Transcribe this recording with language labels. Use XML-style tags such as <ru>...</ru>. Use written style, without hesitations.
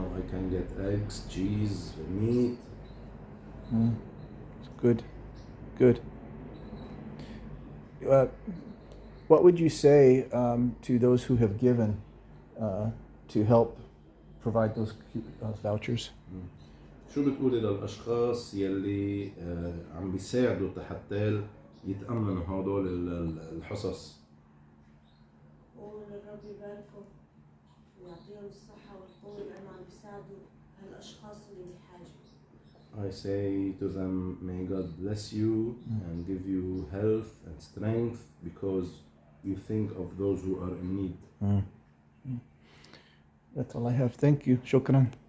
<en>can get eggs, cheese, meat. Good, good. What would you say to those who have given to help provide those vouchers?</en> <ar>شو بتقولي للأشخاص يلي عم بيساعدوا حتى يتأمنوا هدول الحصص؟ والرب يباركهم ويعطيهم الصحة والقوة لأنه عم بيساعدوا هالأشخاص اللي بحاجة.</ar> <en>I say to them, may God bless you and give you health and strength because you think of those who are in need. That's all I have. Thank you.</en> <ar>شكرا.</ar>